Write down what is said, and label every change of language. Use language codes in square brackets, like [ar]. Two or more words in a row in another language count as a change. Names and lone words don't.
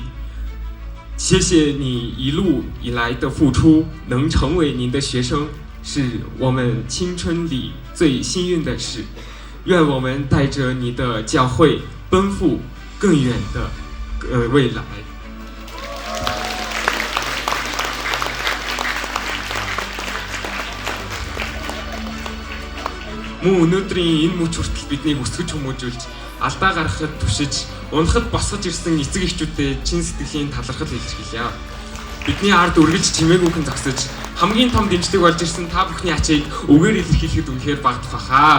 [zh] 谢谢你一路以来的付出，能成为您的学生，是我们青春里最幸运的事。愿我们带着你的教诲，奔赴更远的未来。 [mn] Мөн өнөөдрийн энэ мөч хүртэл биднийг өсгөж хүмүүжүүлж, алдаа гаргахад түшиж, унахад босгож ирсэн эцэг эхчүүдэд чин сэтгэлийн талархал илэрхийлье. Бидний ард үргэлж чимээгүйхэн зогсож, хамгийн том дэмжлэг болж ирсэн та бүхний ачийг үгээр илэрхийлэхэд үнэхээр багдах баха.